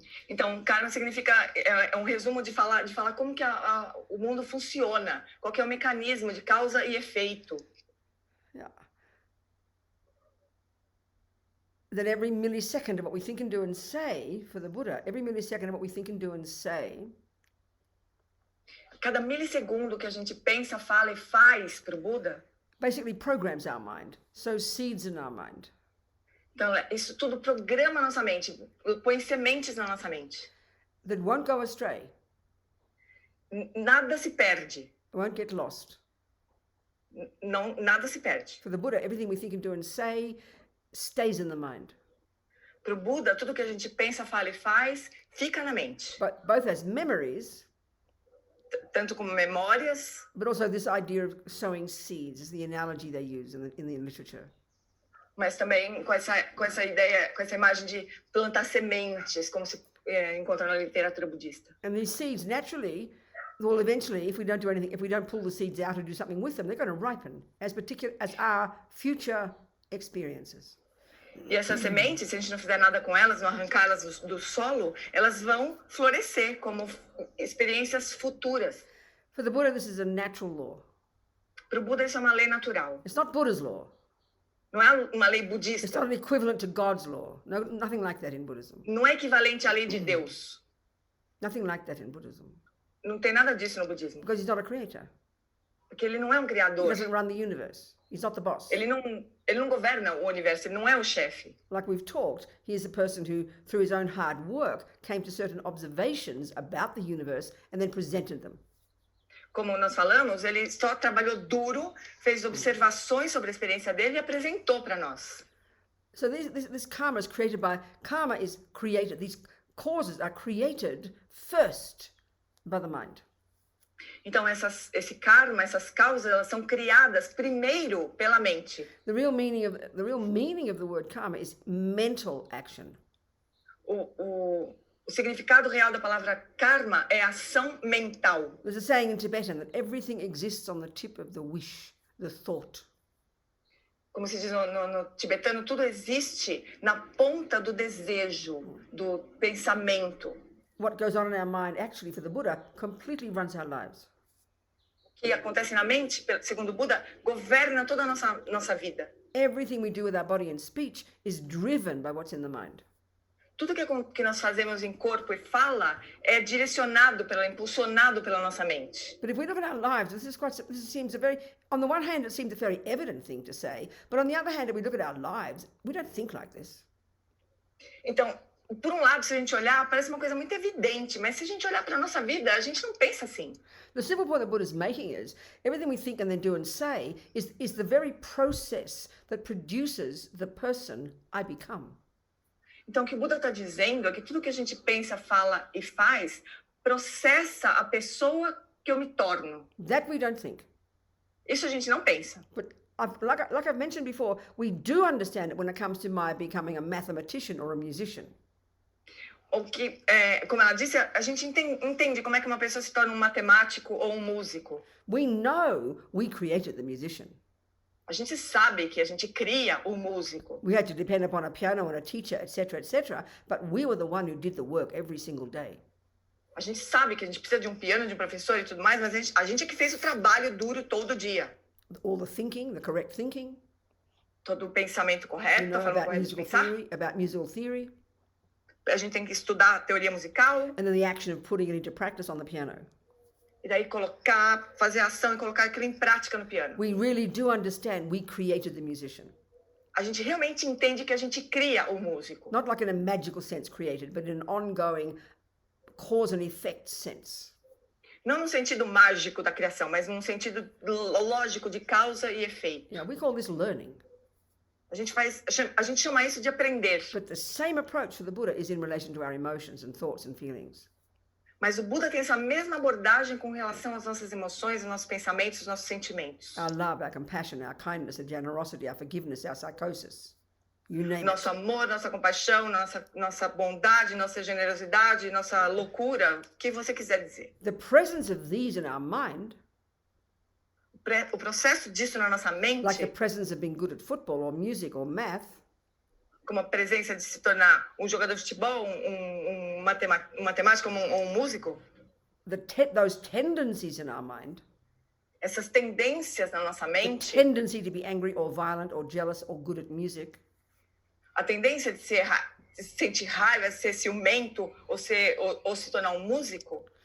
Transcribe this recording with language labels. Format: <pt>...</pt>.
<pt>Então, karma significa é um resumo de falar como que o mundo funciona, qual que é o mecanismo de causa e efeito.</pt> <en>Yeah. That every millisecond of what we think and do and say, for the Buddha, every millisecond of what we think and do and say,</en> <pt>cada milissegundo que a gente pensa, fala e faz para o Buda,</pt> <en>basically programs our mind, sows seeds in our mind.</en> <pt>Então, isso tudo programa nossa mente, põe sementes na nossa mente.</pt> <en>That won't go astray.</en> <pt>Nada se perde.</pt> <en>Won't get lost.</en> <pt>Não, nada se perde.</pt> <en>For the Buddha, everything we think and do and say stays in the mind.</en> <pt>Para o Buda, tudo que a gente pensa, fala e faz fica na mente.</pt> <en>But both as memories,</en> <pt>tanto como memórias,</pt> <en>but also this idea of sowing seeds is the analogy they use in the literature.</en> <pt>Mas também com essa ideia, com essa imagem de plantar sementes, como se encontra na literatura budista.</pt> <en>And these seeds naturally, well, eventually, if we don't do anything, if we don't pull the seeds out and do something with them, they're going to ripen as our future experiences.</en> <pt>E essas sementes, se a gente não fizer nada com elas, não arrancá-las do solo, elas vão florescer como experiências futuras.</pt> <en>For the Buddha, this is a natural law.</en> <pt>Para o Buda, isso é uma lei natural.</pt> <en>It's not Buddha's law.</en> <pt>Não é uma lei budista.</pt> <en>It's not an equivalent to God's law. No, nothing like that in Buddhism.</en> <pt>Não é equivalente à lei de Deus.</pt> <en>Nothing like that in Buddhism.</en> <pt>Não tem nada disso no budismo.</pt> <en>Because he's not a creator.</en> <pt>Porque ele não é um criador.</pt> <en>He doesn't run the universe. He's not the boss.</en> <pt>Ele não governa o universo, ele não é o chefe.</pt> <en>Like we've talked, he is a person who, through his own hard work, came to certain observations about the universe and then presented them.</en> <pt>Como nós falamos, ele só trabalhou duro, fez observações sobre a experiência dele e apresentou para nós.</pt> <en>So this karma is created these causes are created first by the mind.</en> <pt>Então esse karma, essas causas, elas são criadas primeiro pela mente.</pt> <en>The real meaning of the word karma is mental action.</en> <pt>O significado real da palavra karma é ação mental.</pt> <en>There's a saying in Tibetan that everything exists on the tip of the wish, the thought.</en> <pt>Como se diz no tibetano, tudo existe na ponta do desejo, do pensamento.</pt> <en>What goes on in our mind, actually, for the Buddha, completely runs our lives.</en> <pt>O que acontece na mente, segundo o Buda, governa toda a nossa vida.</pt> <en>Everything we do with our body and speech is driven by what's in the mind.</en> <pt>Tudo que nós fazemos em corpo e fala é impulsionado pela nossa mente.</pt> <en>But if we look at our lives, this seems on the one hand, it seems a very evident thing to say, but on the other hand, if we look at our lives, we don't think like this.</en> <pt>Então, por um lado, se a gente olhar, parece uma coisa muito evidente, mas se a gente olhar para a nossa vida, a gente não pensa assim.</pt> <en>The simple point the Buddha is making is, everything we think and then do and say is the very process that produces the person I become.</en> <pt>Então, o que o Buda está dizendo é que tudo que a gente pensa, fala e faz processa a pessoa que eu me torno.</pt> <en>That we don't think.</en> <pt>Isso a gente não pensa.</pt> <en>But like I've mentioned before, we do understand it when it comes to my becoming a mathematician or a musician.</en> <pt>O que, como ela disse, a gente entende como é que uma pessoa se torna um matemático ou um músico.</pt> <en>We know we created the musician.</en> <pt>A gente sabe que a gente cria o músico.</pt> <en>We had to depend upon a piano and a teacher, etc., but we were the one who did the work every single day.</en> <pt>A gente sabe que a gente precisa de um piano, de um professor e tudo mais, mas a gente é que fez o trabalho duro todo dia.</pt> <en>All the thinking, the correct thinking.</en> <pt>Todo o pensamento correto, a forma correta de pensar.</pt> <en>About musical theory.</en> <pt>A gente tem que estudar a teoria musical.</pt> <en>And then the action of putting it into practice on the piano.</en> <pt>E daí fazer a ação e colocar aquilo em prática no piano.</pt> <en>We really do understand we created the musician.</en> <pt>a gente realmente entende que a gente cria o músico.</pt> <en>Not like in a magical sense created, but in an ongoing cause and effect sense.</en> <pt>Não no sentido mágico da criação, mas num sentido lógico de causa e efeito.</pt> <en>Yeah, we call this learning.</en> <pt>A gente chama isso de aprender.</pt> <en>But the same approach for the Buddha is in relation to our emotions and thoughts and feelings.</en> <pt>Mas o Buda tem essa mesma abordagem com relação às nossas emoções, aos nossos pensamentos, aos nossos sentimentos.</pt> <en>Our love, our compassion, our kindness, our generosity, our forgiveness, our psychosis. You name</en> <pt>Nosso</pt> <en>it.</en> <pt>amor, nossa compaixão, nossa bondade, nossa generosidade, nossa loucura, o que você quiser dizer.</pt> <en>The presence of these in our mind,</en> <pt>O processo disso na nossa mente,</pt> <en>like the presence of being good at football or music or math,</en> <pt>como a presença de se tornar um jogador de futebol, um matemático ou um músico,</pt> <en>those tendencies in our mind,</en> <pt>essas tendências na nossa</pt> <en>the</en> <pt>mente,</pt> <en>tendency to be angry or violent or jealous or good at music,</en> <pt>a tendência de sentir raiva, ser ciumento ou se tornar um músico,</pt>